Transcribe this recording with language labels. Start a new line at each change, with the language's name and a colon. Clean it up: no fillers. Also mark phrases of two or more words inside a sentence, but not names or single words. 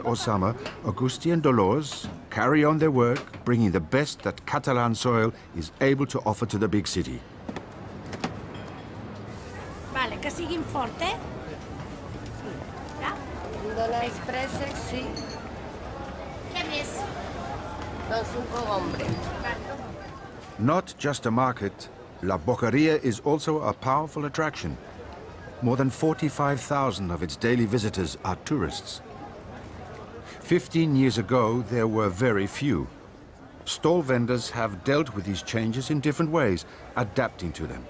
English: or summer, Agustí and Dolores carry on their work, bringing the best that Catalan soil is able to offer to the big city.
Catalan: Vale, que siguin fort, eh? Ja? De la expressa, sí. Què més? Dos un cogombre.
English: Not just a market, La Boqueria is also a powerful attraction. More than 45,000 of its daily visitors are tourists. 15 years ago, there were very few. Stall vendors have dealt with these changes in different ways, adapting to them.